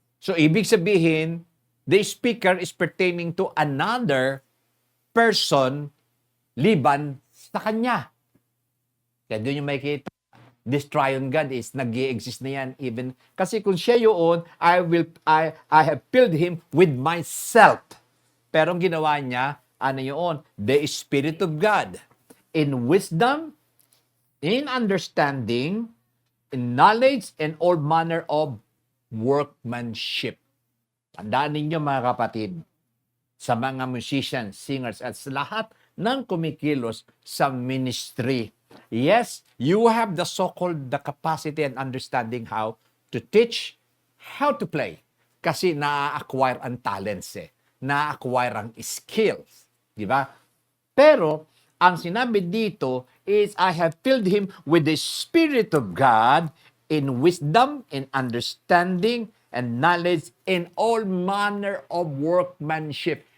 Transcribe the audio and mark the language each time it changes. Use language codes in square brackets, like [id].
[en] So, ibig sabihin, the speaker is pertaining to another person [tl] liban sa kanya. Kaya doon yung makikita, [en] this triune God is [tl] nag-i-exist na yan even. Kasi kung siya yun, [en] I have filled him with myself. [tl] Pero ang ginawa niya, ano yun? [en] The Spirit of God. In wisdom, in understanding, in knowledge, and all manner of workmanship. [tl] Tandaan ninyo mga kapatid, sa mga musicians, singers, at sa lahat ng kumikilos sa ministry. [en] Yes, you have the so-called the capacity and understanding how to teach, how to play. [tl] Kasi na-acquire ang talents na-acquire ang skills. Di ba? Pero, ang sinabi dito [en] is, I have filled him with the Spirit of God in wisdom, in understanding, and knowledge, in all manner of workmanship.